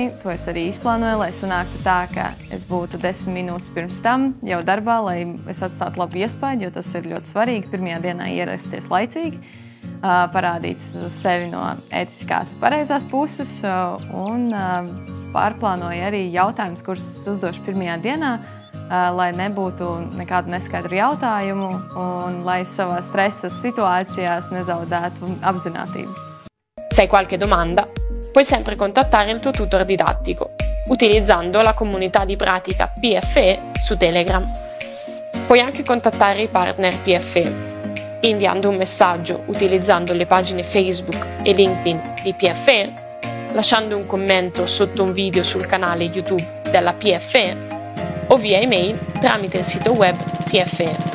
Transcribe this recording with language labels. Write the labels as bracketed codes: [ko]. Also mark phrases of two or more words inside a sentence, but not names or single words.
[lv] To es arī izplānoju, lai sanāktu tā, ka es būtu 10 minūtes pirms tam jau darbā, lai es atstātu labu iespaidu, jo tas ir ļoti svarīgi pirmajā dienā ierasties laicīgi, parādīt sevi no ētiskās pareizās puses un pārplānoju arī jautājumus, kurus uzdošu pirmajā dienā, lai nebūtu nekādu neskaidru jautājumu un lai savā stresa situācijās nezaudētu apzinātību. [it] Se hai qualche domanda, puoi sempre contattare il tuo tutor didattico utilizzando la comunità di pratica PFE su Telegram. Puoi anche contattare i partner PFE inviando un messaggio utilizzando le pagine Facebook e LinkedIn di PFE, lasciando un commento sotto un video sul canale YouTube della PFE o via email tramite il sito web PFE.